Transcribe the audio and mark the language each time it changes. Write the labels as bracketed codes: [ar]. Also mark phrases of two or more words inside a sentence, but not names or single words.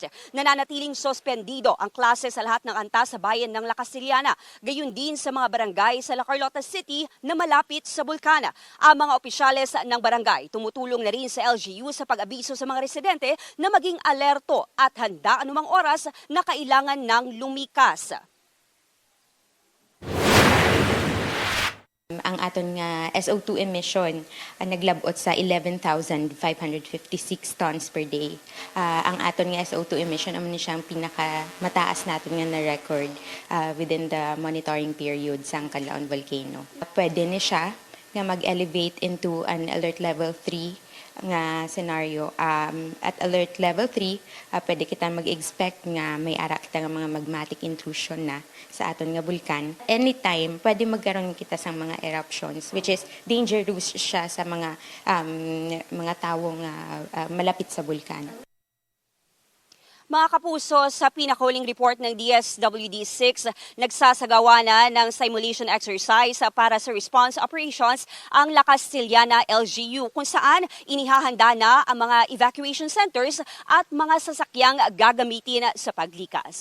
[tl] Nananatiling suspendido ang klase sa lahat ng antas sa bayan ng La Castellana, gayon din sa mga barangay sa La Carlota City na malapit sa bulkan. Ang mga opisyales ng barangay tumutulong na rin sa LGU sa pag-abiso sa mga residente na maging alerto at handa anumang oras na kailangan ng lumikas. [hil] Ang aton nga SO2 emission naglabot sa 11,556 [en] tons per day. [hil] Ang aton nga SO2 emission amo ni siyang pinakamataas naton nga na record [en] within the monitoring period [hil] sa Kanlaon Volcano. Pwede ni siya nga mag-elevate [en] into an alert level 3 [hil] nga scenario. [en] At alert level 3, [hil] pwede kita mag-expect nga may ara kita nga mga [en] magmatic intrusion [hil] na sa aton nga bulkan. Anytime, pwede magkaroon kita sa mga eruptions, [en] which is dangerous [hil] siya sa mga tawong malapit sa bulkan. [tl] Mga kapuso, sa pinakahuling report ng DSWD-6, nagsasagawa na ng [en] simulation exercise [tl] para sa [en] response operations [tl] ang La Castellana LGU kung saan inihahanda na ang mga [en] evacuation centers [tl] at mga sasakyang gagamitin sa paglikas.